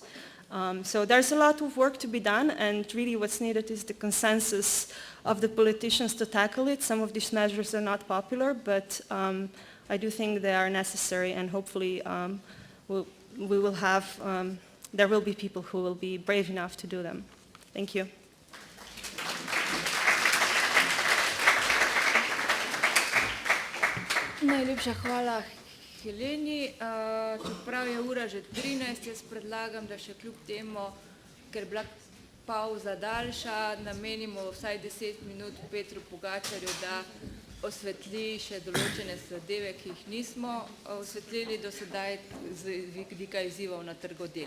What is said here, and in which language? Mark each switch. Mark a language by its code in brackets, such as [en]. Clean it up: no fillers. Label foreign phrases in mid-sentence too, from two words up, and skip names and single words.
[en] So there's a lot of work to be done, and really what's needed is the consensus of the politicians to tackle it. Some of these measures are not popular, but I do think they are necessary, and hopefully there will be people who will be brave enough to do them. Thank you. [sl] Najlepša hvala Heleni. Čeprav je ura že 13, jaz predlagam, da še kljub temu, ker je bila pauza daljša, namenimo vsaj 10 minut Petru Pogačarju, da osvetli še določene zadeve, ki jih nismo osvetlili do sedaj z vidika izzivov na trgu dela.